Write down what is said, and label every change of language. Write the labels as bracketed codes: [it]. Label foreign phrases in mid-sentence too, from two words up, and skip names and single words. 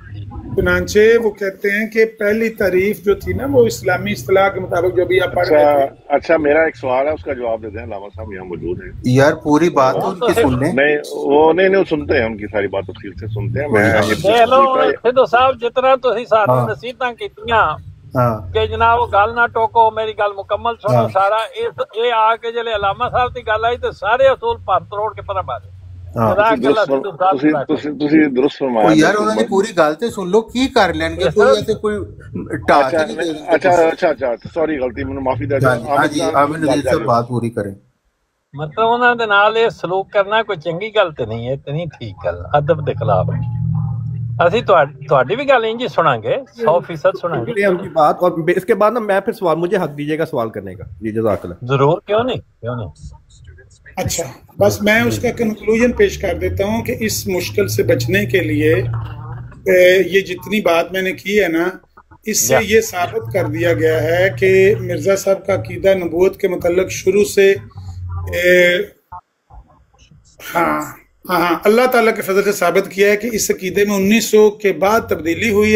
[ur] چنانچہ وہ کہتے ہیں کہ پہلی تعریف جو تھی نا وہ اسلامی اصطلاح کے مطابق جو بھی آپ پڑھ رہے تھے. اچھا میرا ایک سوال ہے، اس کا جواب دے دیں. علامہ صاحب یہاں موجود ہیں. یار پوری بات ان کی سن لیں. نہیں وہ نہیں سنتے ہیں، ان کی ساری بات تفصیل سے سنتے ہیں. [pa] سدھو صاحب جتنا تسی سانوں نصیحتاں کیتیاں کہ جناب گل نہ ٹوکو، میری گل مکمل سنو سارا، اے آ کے جلے علامہ صاحب کی گل آئی تو سارے اصول پر تروڑ کے پرا مارے. ਤੁਸੀਂ ਦਰੁਸਤ ਫਰਮਾਇਆ ਯਾਰ ਉਹਨਾਂ ਨੇ ਪੂਰੀ ਗੱਲ ਤੇ ਸੁਣ ਲਓ, ਕੀ ਕਰ ਲੈਣਗੇ ਕੋਈ ਐਸੇ ਕੋਈ ਢਾਹ ਕੇ ਨਹੀਂ ਦੇ ਦੇਣਗੇ। ਅੱਛਾ ਸੌਰੀ ਗਲਤੀ, ਮੈਨੂੰ ਮਾਫੀ ਦੇ ਦਿਓ। [ur] ہاں جی عامر نذیر صاحب بات پوری کریں. [pa] ਮਤਲਬ ਉਹਨਾਂ ਦੇ ਨਾਲ ਇਹ ਸਲੂਕ ਕਰਨਾ ਕੋਈ ਚੰਗੀ ਗੱਲ ਤੇ ਨਹੀਂ ਹੈ, ਤੇ ਨਹੀਂ ਠੀਕ ਗੱਲ, ਅਦਬ ਦੇ ਖਿਲਾਫ ਹੈ। ਅਸੀਂ ਤੁਹਾਡੀ ਭੀ ਗੱਲ ਇੰਜ ਸੁਣਾਂਗੇ, 100% ਸੁਣਾਂਗੇ [ur] ان کی بات. اور اس کے بعد نا میں پھر سوال، مجھے حق دیجیے گا سوال کرنے کا. جی جزاک اللہ. ضرور، کیوں نہیں. اچھا، بس میں اس کا کنکلوژن پیش کر دیتا ہوں کہ اس مشکل سے بچنے کے لیے یہ جتنی بات میں نے کی ہے نا، اس سے یہ ثابت کر دیا گیا ہے کہ مرزا صاحب کا عقیدہ نبوت کے متعلق شروع سے ہاں اللہ تعالی کے فضل سے ثابت کیا ہے کہ اس عقیدے میں 1900 کے بعد تبدیلی ہوئی ہے.